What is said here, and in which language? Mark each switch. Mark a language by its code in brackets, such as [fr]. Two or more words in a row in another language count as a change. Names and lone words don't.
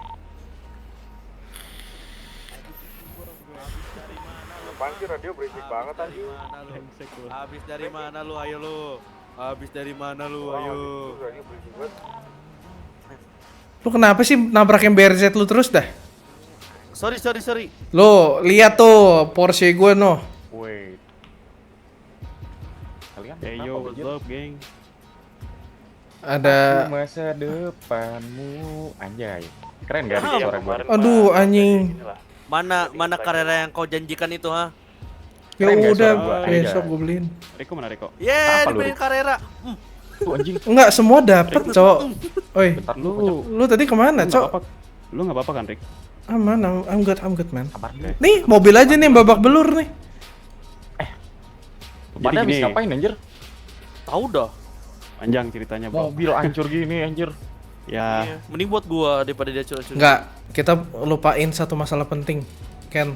[id] Apaan sih radio berisik banget tadi? Habis dari mana lu? Ayo lu. Habis dari mana lu? Ayo. Radio berisik banget. Lu kenapa sih nabrakin BRZ lu terus dah? Sorry. Lu lihat tuh Porsche gue no. Wait. Kalian Hey kenapa, [en] yo, what's [id] Bajir? [en] up, [id] geng? Ada. Aku masa depanmu, anjay. Keren gak Ah, suara gue? kemarin Aduh, Pak, anjing. inilah. Mana karir yang kau janjikan itu, ha? Ya Keren nggak udah suara gua? besok Aja. gue beliin. Riko mana Riko? Yeah, Apa lu, dibeliin Rik? Carrera. Tuh anjing. Enggak semua dapet, cowok. Oi, Bentar Lu lu tadi kemana, nggak cok? apa-apa. Lu nggak apa-apa kan Rik? Aman, [en] I'm good, man. [id] Kabar deh. Nih, mobil aja nih babak belur nih. Pada habis gini. ngapain anjir? Tahu dah. Panjang ceritanya bro. Mobil hancur gini anjir. Ya, Iya. Mending buat gua daripada dia curang-curang. Enggak, kita lupain satu masalah penting, Ken.